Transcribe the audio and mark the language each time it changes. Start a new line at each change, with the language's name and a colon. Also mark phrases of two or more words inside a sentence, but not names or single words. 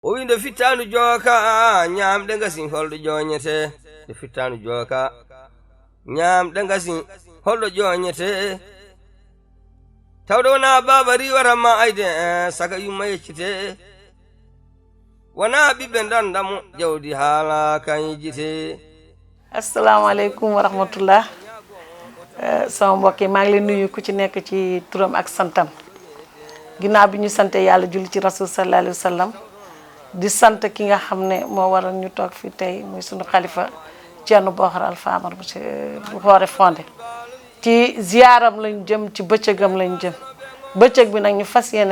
Fula: o winde fittanu joka ñamde gasin holɗo joñete de fittanu joka ñamde gasin holɗo joñete tawɗo wona baba riwaranma ayde saka yumma yeccite wona ɓiɓɓe dandamo jawdi haala kan yijite.
Arabic: السلام عليكم ورحمة الله.
Wolof: Sama mbokk yi maa ngi leen nuyu ku ci nekk ci turam ak santam ginnaaw bi ñu sante yàlla julli ci rasul
Arabic: صلى الله عليه وسلم
Wolof: di sant ki nga xam ne moo waral ñu toog fi tey muy sunu xalifa Ceerno Boxar Alfamar bu Xoore Fondé ci ziyaaram lañ jëm ci bëccëgam lañ jëm bëccëg bi nag ñu fas yéene